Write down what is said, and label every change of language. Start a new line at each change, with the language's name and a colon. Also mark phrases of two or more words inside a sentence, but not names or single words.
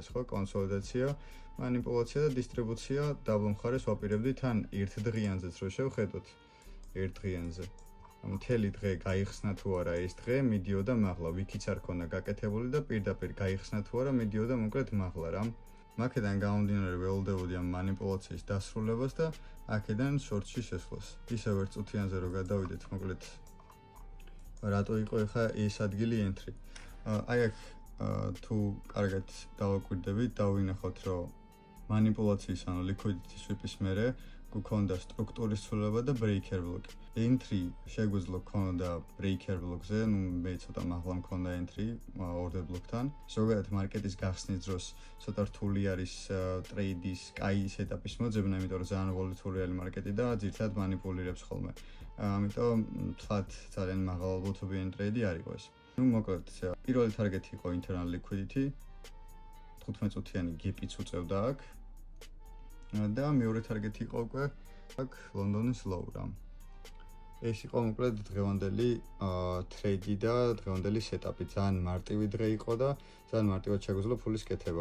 Georgian: ხო კონსოლიდაცია манипуляცია და დისტრიბუცია დაბლ მხარეს ვაპირებდით ან ერთ დღიანზეც რო შევხედოთ ერთ დღიანზე მთელი დღე გაიხსნა თუ არა ეს დღე მიდიოდა მაღლა ვიქიც არ ქონდა გაკეთებული და პირდაპირ გაიხსნა თუ არა მიდიოდა მოკლედ მაღლა რა აქედან გამომდინარე ველოდებოდი ამ манипуляციის დასრულებას და აქედან შორტში შესვლას ისევ ერთ წუთიანზე რო გადავიდეთ მოკლედ რატო იყო ახლა ეს ადგილი entry აი აქ თუ კარგად დავაკვირდებით დავინახოთ რომ манипуляციის ანუ
English: liquidity sweep-
Georgian: ის მერე გქონდა სტრუქტურის ცვლილება და
English: breaker block.
Georgian: Entry შეგვიძლია გქონდა
English: breaker block-
Georgian: ზე, ну მე ცოტა მაღლა მქონდა
English: entry order block-
Georgian: თან. ზოგადად მარკეტის გახსნის დროს ცოტა რთული არის ტრეიდის კაი სეტაპის მოძებნა, იმიტომ რომ ძალიან ვოლატილური მარკეტი და ძირთად манипуლირებს ხოლმე. ამიტომ თქვათ ძალიან მაღალ ალბათობიანი ტრეიდი არ იყო ეს. ну მოკლედ პირველი ტარგეტი იყო
English: internal liquidity
Georgian: 15 წუთიანი gap-იც უწევდა აქ. და მეორე ტარგეტი იყო უკვე აქ ლონდონის low რა. ეს იყო მოკლედ დღევანდელი ტრეიდი და დღევანდელი სეტაპი. ძალიან მარტივი დღე იყო და ძალიან მარტივად შეგვიძლია ფულის კეთება.